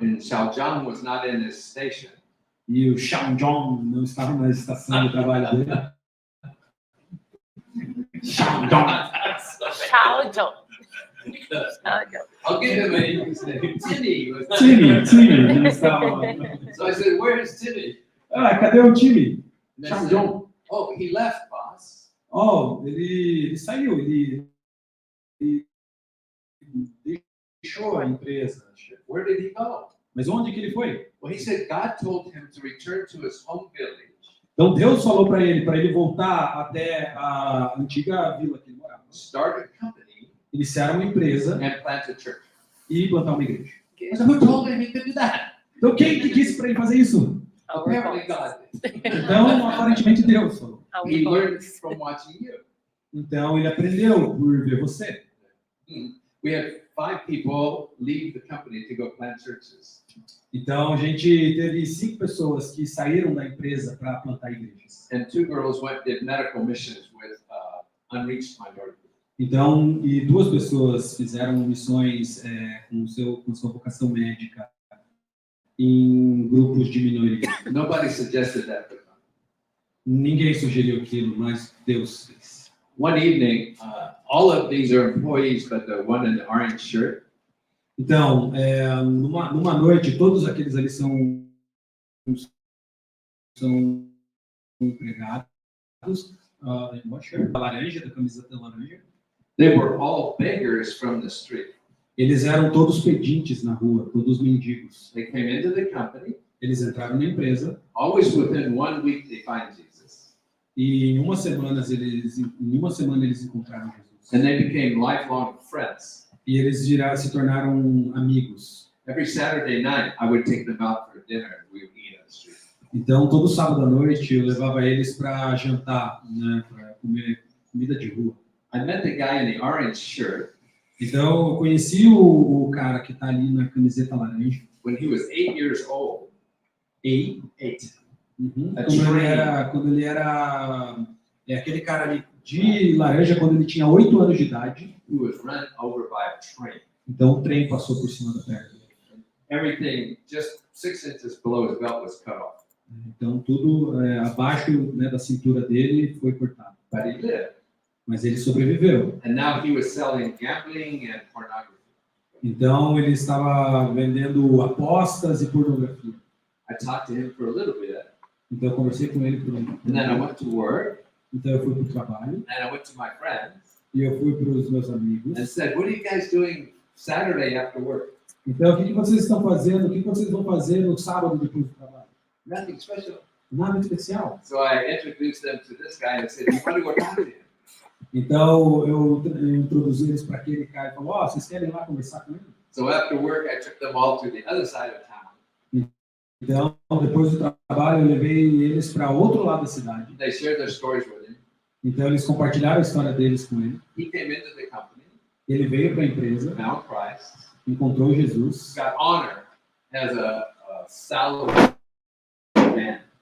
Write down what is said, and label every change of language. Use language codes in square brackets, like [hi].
[en] and Xiaozhang was not in his station. [pt] e o Xiaozhong não estava na estação de trabalho dele. Xiaozhong. Tchau, John. [en] I'll give him a name. Timmy was not [pt] Time, não estava. [en] So I said, "Where's Timmy?" [pt] Ah, cadê o time? [en] And they said, Xiaozhong. "Oh, he left, boss." [pt] Oh, ele saiu, ele deixou a empresa. [en] Where did he go? [pt] Mas onde que ele foi? [en] Well, he said God told him to return to his home village [pt] Então Deus falou para ele voltar até a antiga vila que ele morava. [en] start a company, [pt] Iniciar uma empresa [en] and plant a church. [pt] e plantar uma igreja. [en] So who told him he could do that? [pt] Então quem que disse para ele fazer isso? [en] Apparently God did. [pt] Então aparentemente Deus falou. [en] He learned from watching you. [pt] Então ele aprendeu por ver você. [en] We had 5 people leave the company to go plant churches. [pt] Então a gente teve 5 pessoas que saíram da empresa para plantar igrejas. [en] And 2 girls did medical missions with unreached minorities. [pt] Então, e 2 pessoas fizeram missões com sua vocação médica em grupos de minoria. [en] Nobody suggested that. [pt] Ninguém sugeriu aquilo, mas Deus fez. [en] One evening, all of these are employees, but the one in the orange shirt, [pt] Então, numa noite, todos aqueles ali são empregados. A laranja, da camiseta laranja. [en] they were all beggars from the street. [pt] Eles eram todos pedintes na rua, todos mendigos. [en] They came into the company. [pt] Eles entraram na empresa [en] Always within 1 week, they find Jesus. [pt] e em uma semana eles encontraram Jesus. [en] And they became lifelong friends. [pt] E eles se tornaram amigos. [en] Every Saturday night, I would take them out for dinner and we would eat on the street. [pt] Então, todo sábado à noite eu levava eles para jantar, né, para comer comida de rua. [en] I met the guy in the orange shirt. [pt] Então, eu conheci o cara que está ali na camiseta laranja. [en] when he was 8 years old. 8. A [pt] Quando ele era aquele cara ali de laranja, quando ele tinha 8 anos de idade. [en] Who was run over by a train. [pt] Então, o trem passou por cima da perna dele. [en] Everything just 6 inches below his belt was cut off. [pt] Então, tudo abaixo, né, da cintura dele foi cortado. [en] But he lived. [pt] Mas ele sobreviveu. [en] And now he was selling gambling and pornography. [pt] Então, ele estava vendendo apostas e pornografia. [en] I talked to him for a little bit. [pt] Então, eu conversei com ele por um [en] And then I went to work. [pt] Então, eu fui para o trabalho. [en] And I went to my friends. [pt] E eu fui para os meus amigos. [en] And said, what are you guys doing Saturday after work? [pt] Então, o que vocês estão fazendo? O que vocês vão fazer no sábado depois do trabalho? [en] Nothing special. [pt] Nada especial. [en] So I introduced them to this guy and said, you want to go talk to him? [pt] Então, eu introduzi eles para aquele cara e falou, vocês querem ir lá conversar com ele? [en] So after work, I took them all to the other side of town. [pt] Então, depois do trabalho, eu levei eles para outro lado da cidade. [en] They shared their stories with him. [pt] Então, eles compartilharam a história deles com ele. [en] He came into the company, [pt] Ele veio para a empresa, [en] found Christ, [pt] encontrou Jesus, [en] got honored as a salary man.